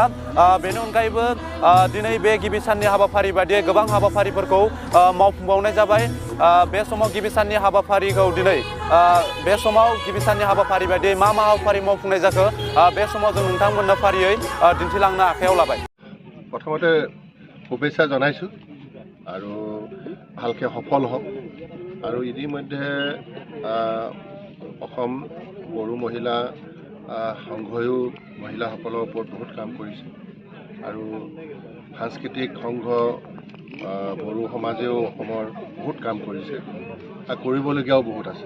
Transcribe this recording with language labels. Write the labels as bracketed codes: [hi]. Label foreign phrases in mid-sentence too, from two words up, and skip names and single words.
[brx] बेनि अनगायैबो दिनै बे गिबि साननि हाबाफारि बायदियै गोबां हाबाफारिफोरखौ मावफुंबावनाय जाबाय। बे समाव गिबि साननि हाबाफारिखौ दिनै बे समाव गिबि साननि हाबाफारि बायदियै मा हाबाफारि मावफुंनाय जाखो बे समाव जों नोंथांमोननो फारियै दिन्थिलांनो आखायाव लाबाय। [as] প্ৰথমতে শুভেচ্ছা জনাইছোঁ আৰু ভালকৈ সফল হওক। আৰু ইতিমধ্যে অসম বড়ো মহিলা সংঘয়ো মহিলাসকলৰ ওপৰত বহুত কাম কৰিছে আৰু সাংস্কৃতিক সংঘ বড়ো সমাজেও অসমৰ বহুত কাম কৰিছে আৰু কৰিবলগীয়াও বহুত আছে।